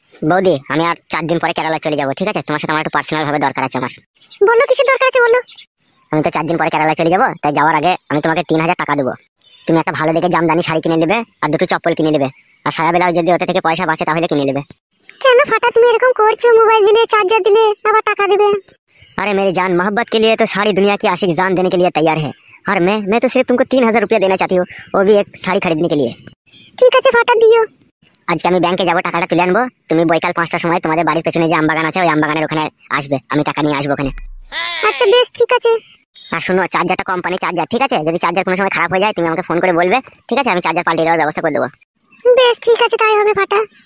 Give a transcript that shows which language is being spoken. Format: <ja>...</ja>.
<bn>বৌদি আমি আর 4 দিন পরে কেরালা চলে যাবো, ঠিক আছে? তোমার সাথে আমার একটু পার্সোনাল ভাবে দরকার আছে আমার। বলো কিসের দরকার আছে বলো। আমি তো 4 দিন পরে কেরালা চলে যাবো, তাই যাওয়ার আগে আমি তোমাকে 3000 টাকা দেবো। তুমি একটা ভালো দেখে জামদানি শাড়ি কিনে নেবে, আর 2টো চপ্পল কিনে নেবে, আর সায়া বেলাও যদি ওতে থেকে পয়সা বাঁচে তাহলে কিনে নেবে। কেন ফাটা তুমি এরকম করছো? মোবাইল দিলে, চার্জার দিলে, আবার টাকা দেবে।</bn> <hi>अरे मेरी जान, मोहब्बत के लिए तो सारी दुनिया की आशिक जान देने के लिए तैयार है। और मैं तो सिर्फ तुमको 3000 रुपया देना चाहती हूँ, वो भी एक साड़ी खरीदने के लिए।</hi> <bn>ঠিক আছে ফাটা দিও। আজকে আমি ব্যাংকে যাবো, টাকাটা তুলে আনবো। তুমি বৈকাল 5টার সময় তোমাদের বাড়ির পেছনে যে আমবাগান আছে ওই আমবাগানের ওখানে আসবে, আমি টাকা নিয়ে আসবো ওখানে। আচ্ছা বেশ ঠিক আছে। আর শুনো, চার্জারটা কোম্পানি চার্জার, ঠিক আছে? যদি চার্জার কোনো সময় খারাপ হয়ে যায় তুমি আমাকে ফোন করে বলবে, ঠিক আছে? আমি চার্জার পাল্টে দেওয়ার ব্যবস্থা করে দেবো। বেশ ঠিক আছে, তাই হবে ফাটা।</bn>